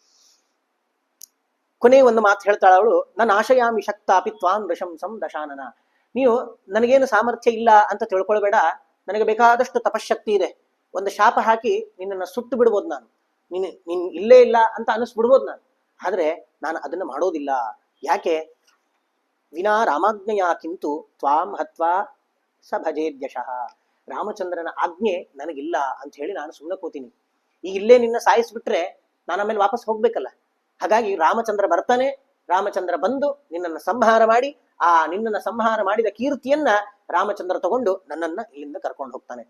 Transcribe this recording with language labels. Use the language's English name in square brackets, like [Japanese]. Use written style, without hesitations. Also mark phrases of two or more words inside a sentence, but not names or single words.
[Kannada] ಕೊನೆ ಒಂದು ಮಾತು ಹೇಳ್ತಾಳ ಅವಳು, ನನ್ನ [Sanskrit] ಆಶಯಾಮಿ ಶಕ್ತಾಪಿ ತ್ವಾಂ ಋಷಂಸಂ ದಶಾನನ. [Kannada] ನೀವು ನನಗೇನು ಸಾಮರ್ಥ್ಯ ಇಲ್ಲ ಅಂತ ತಿಳ್ಕೊಳ್ಬೇಡ, ನನಗೆ ಬೇಕಾದಷ್ಟು ತಪಶಕ್ತಿ ಇದೆ. ಒಂದು ಶಾಪ ಹಾಕಿ ನಿನ್ನನ್ನು ಸುಟ್ಟು ಬಿಡ್ಬೋದು ನಾನು, ನೀನ್ ಇಲ್ಲೇ ಇಲ್ಲ ಅಂತ ಅನಿಸ್ಬಿಡ್ಬೋದು ನಾನು. ಆದ್ರೆ ನಾನು ಅದನ್ನು ಮಾಡೋದಿಲ್ಲ. ಯಾಕೆ? [Sanskrit] ವಿನಾ ರಾಮಾಜ್ಞೆಯ ಕಿಂತು ತ್ವಾಂ ಹತ್ವಾ ಸ ಭಜೇದ್ಯಶಃ. [Kannada] ರಾಮಚಂದ್ರನ ಆಜ್ಞೆ ನನಗಿಲ್ಲ ಅಂತ ಹೇಳಿ ನಾನು ಸುಮ್ಮನೆ ಕೂತೀನಿ. ಈಗ ಇಲ್ಲೇ ನಿನ್ನ ಸಾಯಿಸ್ಬಿಟ್ರೆ ನಾನು ಆಮೇಲೆ ವಾಪಸ್ ಹೋಗ್ಬೇಕಲ್ಲ. ಹಾಗಾಗಿ ರಾಮಚಂದ್ರ ಬರ್ತಾನೆ, ರಾಮಚಂದ್ರ ಬಂದು ನಿನ್ನನ್ನು ಸಂಹಾರ ಮಾಡಿ ನಿನ್ನನ್ನು ಸಂಹಾರ ಮಾಡಿದ ಕೀರ್ತಿಯನ್ನ ರಾಮಚಂದ್ರ ತಗೊಂಡು ನನ್ನನ್ನ ಇಲ್ಲಿಂದ ಕರ್ಕೊಂಡು ಹೋಗ್ತಾನೆ.